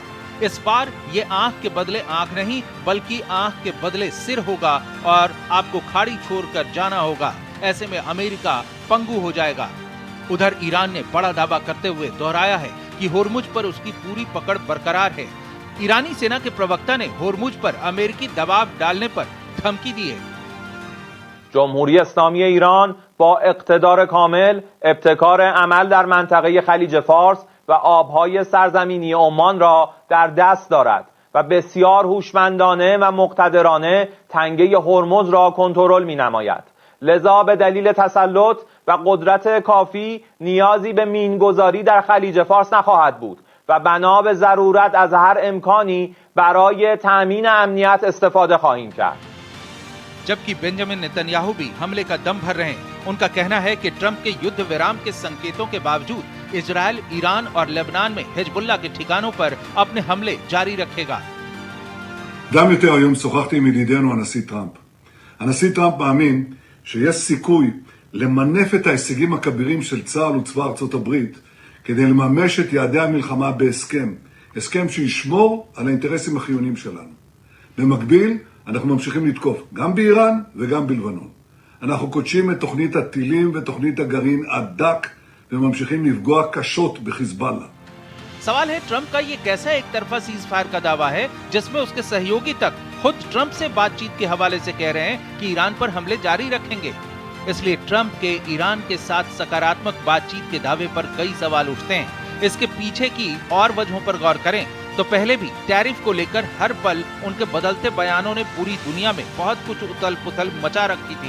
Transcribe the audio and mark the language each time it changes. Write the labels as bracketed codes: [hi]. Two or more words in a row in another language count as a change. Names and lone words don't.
[hi] इस बार ये आंख के बदले आंख नहीं, बल्कि आंख के बदले सिर होगा और आपको खाड़ी छोड़कर जाना होगा। ऐसे में अमेरिका पंगु हो जाएगा। उधर ईरान ने बड़ा दावा करते हुए दोहराया है कि होर्मुज पर उसकी पूरी पकड़ बरकरार है। ईरानी सेना के प्रवक्ता ने होर्मुज पर अमेरिकी दबाव डालने पर धमकी दी है। [fa] جمهوری اسلامی ایران با اقتدار کامل ابتکار عمل در منطقه خلیج فارس و آبهای سرزمینی عمان را در دست دارد و بسیار هوشمندانه و مقتدرانه تنگه هرمز را کنترل می‌نماید. لذا به دلیل تسلط و قدرت کافی نیازی به مینگذاری در خلیج فارس نخواهد بود و بنا به ضرورت از هر امکانی برای تأمین امنیت استفاده خواهیم کرد. [hi] जबकि बेंजामिन नेतन्याहू भी हमले का दम भर रहे हैं। उनका कहना है कि ट्रंप के युद्ध विराम के संकेतों के बावजूद इजरायल, ईरान और लेबनान में हिजबुल्लाह के ठिकानों पर अपने हमले जारी रखेगा। [he] גם יותר היום שוחחתי עם ידידנו הנשיא טראמפ. הנשיא טראמפ מאמין שיש סיכוי למנף את ההישגים הכבירים של צה"ל וצבא ארצות הברית כדי לממש את יעדי המלחמה בהסכם, הסכם שישמור על האינטרסים החיוניים שלנו. במקביל, אנחנו ממשיכים לתקוף גם באיראן וגם בלבנון. אנחנו קודשים את תוכנית הטילים ותוכנית הגרעין עד דק וממשיכים לפגוע קשות בחיזבאללה. [hi] सवाल है, ट्रंप का ये कैसा एक तरफा सीज फायर का दावा है जिसमें उसके सहयोगी तक खुद ट्रंप से बातचीत के हवाले से कह रहे हैं कि ईरान पर हमले जारी रखेंगे। इसलिए ट्रंप के ईरान के साथ सकारात्मक बातचीत के दावे पर कई सवाल उठते हैं। इसके पीछे की और वजहों पर गौर करें तो पहले भी टैरिफ को लेकर हर पल उनके बदलते बयानों ने पूरी दुनिया में बहुत कुछ उथल पुथल मचा रखी थी।